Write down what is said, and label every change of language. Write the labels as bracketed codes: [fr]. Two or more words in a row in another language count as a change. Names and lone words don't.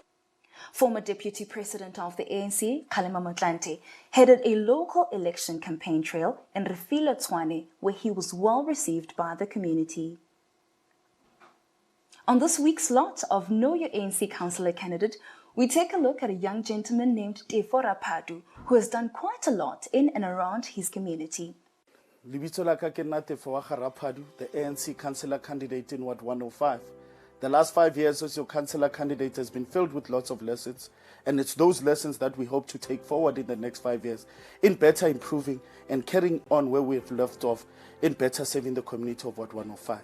[en] Former Deputy President of the ANC, Kgalema Motlanthe, headed a local election campaign trail in Refila Tshwane, where he was well received by the community. On this week's lot of Know Your ANC Councillor Candidate, we take a look at a young gentleman named Tefo Rapadu, who has done quite a lot in and around his community. [st] Libitso la ka ke nna Tefo wa Rapadu, [en] the ANC Councillor candidate in Ward 105. The last 5 years as your councillor candidate has been filled with lots of lessons, and it's those lessons that we hope to take forward in the next 5 years in better improving and carrying on where we have left off in better serving the community of Ward 105.